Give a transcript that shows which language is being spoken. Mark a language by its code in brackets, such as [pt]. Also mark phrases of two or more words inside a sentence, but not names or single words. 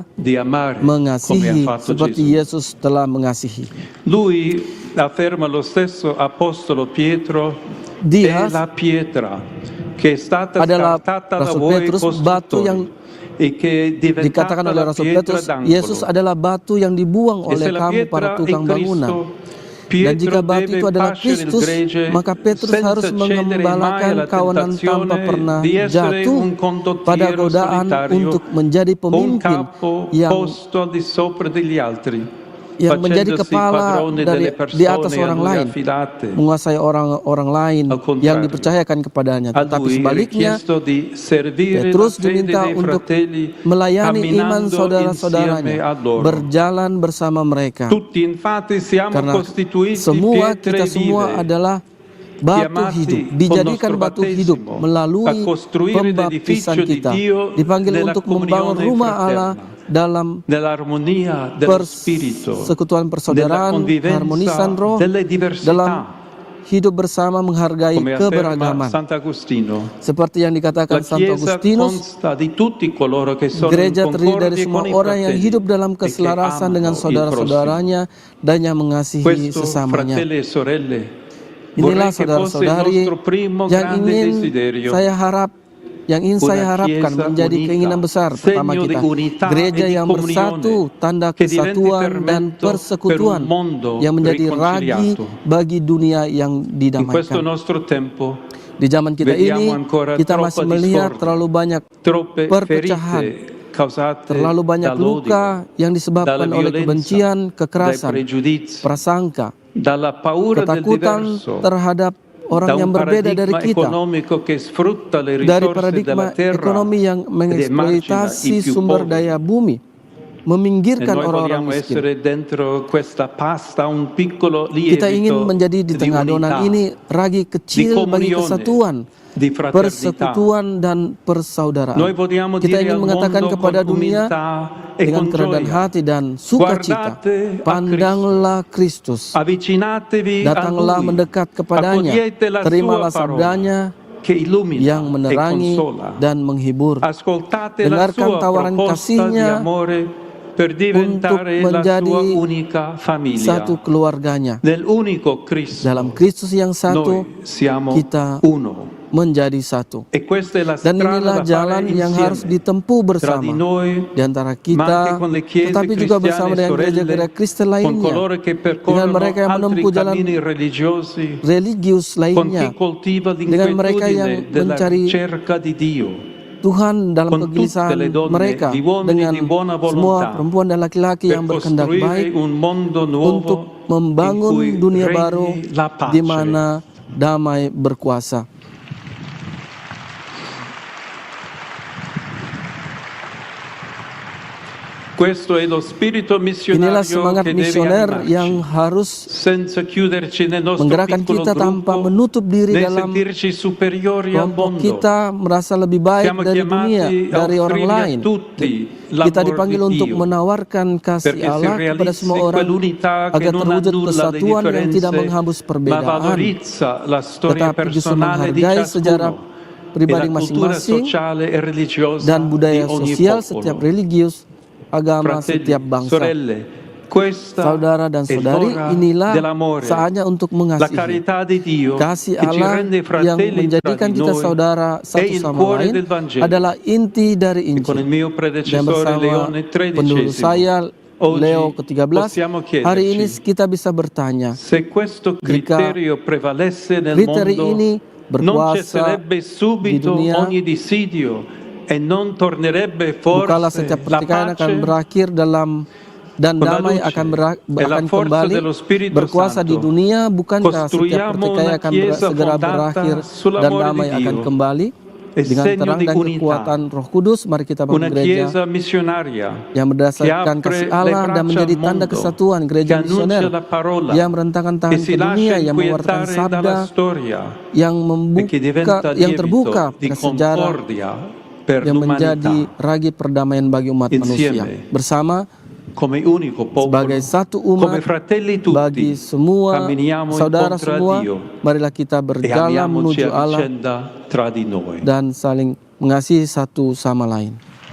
[it] di amare come ha [id] mengasihi [it] fatto [id] seperti [it] Gesù. [id] Yesus telah mengasihi. [it] Lui afferma lo stesso apostolo Pietro, [id] Dia [it] è la pietra che è stata [id] adalah [it] scartata da [id] Rasul [it] voi [id] Petrus, batu yang [it] costruttori e che è [id] dikatakan [it] diventata [id] oleh [it] la [id] Rasul [it] pietra [id] Petrus, Yesus [it] d'angolo. [id] adalah batu yang dibuang [it] E se [id] oleh [it] la [id] kamu para [it] pietra è [id] tukang bangunan. [it] Cristo, [id] Dan jika [it] Pietro [id] batu itu [it] deve [id] adalah [it] pascere il [id] Kristus, [it] gregge [id] maka Petrus harus [it] senza cedere mai [id] mengembalakan [it] alla [id] kawanan tanpa [it] tentazione [id] pernah [it] di essere [id] jatuh [it] un [id] pada [it] condottiero [id] godaan [it] solitario [id] untuk menjadi [it] o un [id] pemimpin [it] capo [id] yang [it] posto al di sopra degli altri, [id] menjadi [it] facendosi [id] kepala [it] padrone delle [id] di atas [it] persone a [id] orang [it] lui [id] lain, [it] affidate. [id] menguasai orang lain [it] Al contrario, [id] yang dipercayakan kepadanya. [it] A [id] Tetapi [it] lui è [id] sebaliknya, [it] richiesto di servire la [id] Petrus [it] fede [id] diminta [it] dei [id] untuk [it] fratelli [id] melayani iman [it] camminando insieme [id] saudara-saudaranya, [it] a loro. [id] berjalan bersama mereka. [it] Tutti infatti siamo [id] Karena [it] costituiti [id] semua [it] pietre [id] kita semua [it] vive, [id] adalah batu [it] chiamati [id] hidup, [it] con [id] dijadikan [it] nostro [id] batu [it] battesimo [id] hidup [it] a [id] melalui [it] costruire [id] pembaptisan [it] l'edificio di [id] kita, [it] Dio [id] dipanggil [it] nella [id] untuk membangun [it] comunione [id] rumah Allah [it] fraterna, [id] dalam [it] nell'armonia dello spirito, [id] persekutuan [it] nella [id] persaudaraan, [it] convivenza [id] keharmonisan roh, [it] delle [id] dalam [it] diversità, [id] hidup bersama menghargai [it] come afferma [id] keberagaman. [it] Sant'Agostino. [id] Seperti yang [it] La [id] dikatakan Santo [it] Chiesa [id] Agustinus, [it] consta di tutti coloro che sono in [id] gereja terdiri dari [it] concordia [id] semua [it] con i [id] orang yang [it] fratelli [id] hidup dalam [it] e che [id] keselarasan dengan [it] amano il prossimo. [id] saudara-saudaranya dan yang mengasihi [it] Questo, [id] sesamanya. [it] fratelli e sorelle, [id] Inilah [it] vorrei che fosse il [id] saudara-saudari [it] nostro primo [id] yang [it] grande [id] ingin [it] desiderio. [id] saya harapkan [it] Chiesa [id] menjadi [it] unita, [id] keinginan besar pertama [it] segno di [id] kita. [it] unità [id] Gereja [it] e di [id] yang bersatu, [it] comunione, [id] tanda [it] che diventi [id] kesatuan dan [it] fermento [id] persekutuan [it] per un mondo [id] yang menjadi ragi [it] riconciliato. [id] bagi dunia yang [it] In questo [id] didamaikan. [it] nostro tempo, [id] Di zaman kita [it] vediamo [id] ini, [it] ancora [id] kita [it] troppa [id] masih melihat [it] discordia, [id] terlalu banyak [it] troppe [id] perpecahan, [it] ferite causate [id] terlalu banyak [it] dall'odio, [id] luka yang disebabkan [it] dalla [id] oleh [it] violenza, [id] kebencian, [it] dai [id] kekerasan, [it] pregiudizi, [id] prasangka, [it] dalla paura del [id] ketakutan [it] diverso, [id] terhadap orang [it] da [id] yang [it] un [id] berbeda dari [it] paradigma [id] kita, [it] economico che sfrutta le [id] dari [it] risorse [id] paradigma [it] della terra [id] ekonomi yang [it] ed emargina [id] mengeksploitasi [it] i più [id] sumber [it] poveri. [id] daya bumi, [it] E [id] meminggirkan [it] noi [id] orang-orang [it] vogliamo [id] miskin. [it] essere dentro questa pasta un piccolo [id] Kita ingin [it] lievito [id] menjadi di [it] di [id] tengah adonan [it] unità, [id] ini ragi [it] di [id] kecil bagi [it] comunione, [id] kesatuan, [it] di fraternità. [id] persekutuan dan persaudaraan. [it] Noi vogliamo [id] Kita [it] dire [id] ingin [it] al [id] mengatakan [it] mondo [id] kepada [it] con [id] dunia [it] umiltà e [id] dengan [it] con [id] kerendahan [it] gioia, [id] hati dan sukacita, [it] guardate a [id] pandanglah Kristus, [it] avvicinatevi a [id] datanglah [it] Lui, [id] mendekat kepadanya, [it] accogliete la [id] terimalah [it] sua parola [id] sabdanya [it] che illumina [id] yang [it] e [id] menerangi [it] consola. [id] dan menghibur. [it] Ascoltate la [id] Dengarkan [it] sua [id] tawaran [it] proposta di [id] kasihnya [it] amore per diventare la [id] menjadi [it] sua unica famiglia. [id] satu keluarganya. [it] Nell'unico Cristo [id] Dalam Kristus yang satu, [it] noi siamo [id] kita [it] uno. [id] menjadi satu. [it] E questa è la [id] Dan [it] strada [id] inilah [it] da [id] jalan [it] fare [id] yang harus [it] insieme [id] ditempuh [it] tra di [id] bersama [it] noi, [id] di antara [it] ma [id] kita, [it] anche con le chiese [id] tetapi juga bersama [it] cristiane [id] dengan [it] sorelle, [id] gereja-gereja Kristen [it] con [id] lainnya, [it] coloro che [id] dengan [it] percorrono [id] mereka yang [it] altri [id] menempuh jalan [it] cammini religiosi, [id] religius [it] con chi [id] lainnya, [it] coltiva [id] dengan mereka yang [it] l'inquietudine della [id] mencari [it] ricerca di Dio, [id] Tuhan dalam [it] con tutte [id] kegelisahan [it] le donne [id] mereka, [it] di uomini [id] dengan [it] di buona [id] semua [it] volontà, [id] perempuan dan laki-laki [it] per [id] yang berkehendak [it] costruire [id] baik [it] un mondo [id] untuk [it] nuovo in [id] membangun [it] cui [id] dunia [it] regni [id] baru [it] la pace. [id] di mana damai berkuasa. [it] Questo è lo spirito [id] Inilah [it] missionario [id] semangat [it] che deve [id] misioner [it] animarci, [id] yang harus [it] senza chiuderci nel nostro [id] menggerakkan [it] piccolo [id] kita tanpa [it] gruppo, [id] menutup diri [it] né [id] dalam [it] sentirci superiori al [id] kelompok [it] mondo. [id] kita, merasa lebih baik [it] Siamo [id] dari dunia, [it] chiamati a [id] dari orang [it] offrire a [id] lain. [it] tutti [id] Kita [it] l'amor [id] dipanggil [it] di [id] untuk [it] Dio, [id] menawarkan kasih [it] perché si [id] Allah kepada [it] realizzi [id] semua orang [it] quell'unità che [id] agar [it] non [id] terwujud [it] annulla le [id] kesatuan yang tidak [it] differenze, [id] menghapus [it] ma [id] perbedaan, [it] valorizza la storia [id] tetapi justru [it] personale di [id] menghargai sejarah [it] ciascuno e [id] pribadi [it] la cultura [id] masing-masing [it] sociale e religiosa [id] dan [it] di [id] budaya [it] ogni [id] sosial setiap [it] popolo. [id] religius, agama setiap [it] Fratelli, [id] bangsa. [it] sorelle, questa [id] Saudara dan [it] è [id] saudari, [it] l'ora [id] inilah [it] dell'amore, [id] saatnya untuk [it] la [id] mengasihi. [it] carità di Dio [id] Kasih [it] che ci [id] Allah [it] rende [id] yang [it] fratelli tra [id] menjadikan [it] di [id] kita [it] noi [id] saudara [it] è [id] satu [it] il [id] sama [it] cuore [id] lain [it] del Vangelo. [id] adalah inti dari [it] E con il [id] Injil. [it] mio [id] Dan [it] predecessore [id] bersama [it] Leone [id] pendahulu saya, [it] oggi [id] Leo ke-13, [it] possiamo [id] hari ini [it] chiederci [id] kita bisa bertanya, [it] se questo criterio prevalesse nel [id] kriteri [it] mondo [id] ini [it] non [id] berkuasa [it] cesserebbe [id] di [it] subito [id] dunia, [it] ogni dissidio e non tornerebbe [id] bukalah [it] forse [id] setiap [it] la [id] pertikaian akan [it] pace. [id] berakhir dalam dan [it] Con la [id] damai [it] luce [id] akan, [it] e la [id] akan [it] forza [id] kembali [it] dello Spirito [id] berkuasa di [it] Santo [id] dunia. Bukankah setiap [it] costruiamo [id] pertikaian [it] una [id] akan [it] chiesa [id] segera [it] fondata [id] berakhir dan [it] sull'amore di [id] damai akan [it] Dio [id] kembali [it] e [id] dengan [it] segno [id] terang [it] di [id] dan [it] unità, [id] kekuatan Roh Kudus? Mari kita bangun [it] una [id] gereja [it] chiesa missionaria [id] yang [it] che [id] berdasarkan [it] apre [id] kasih [it] le [id] Allah dan [it] braccia [id] menjadi [it] al [id] tanda [it] mondo, [id] kesatuan, [it] che [id] gereja [it] annuncia [id] misioner [it] la parola, [id] yang merentangkan [it] che [id] tangan [it] si [id] ke [it] lascia [id] dunia, yang mengeluarkan [it] inquietare [id] sabda, [it] dalla storia [id] yang [it] e che diventa [id] yang terbuka [it] lievito di [id] pada sejarah, [it] concordia per [id] yang menjadi [it] l'umanità [id] ragi perdamaian bagi umat manusia. [it] insieme [id] Bersama [it] come unico popolo, [id] sebagai satu [it] come [id] umat, [it] fratelli [id] bagi [it] tutti, [id] semua [it] camminiamo [id] saudara [it] incontro a [id] semua, [it] Dio [id] marilah kita [it] e [id] berjalan [it] amiamoci [id] menuju [it] a [id] Allah [it] vicenda tra di noi. [id] dan saling mengasihi satu sama lain.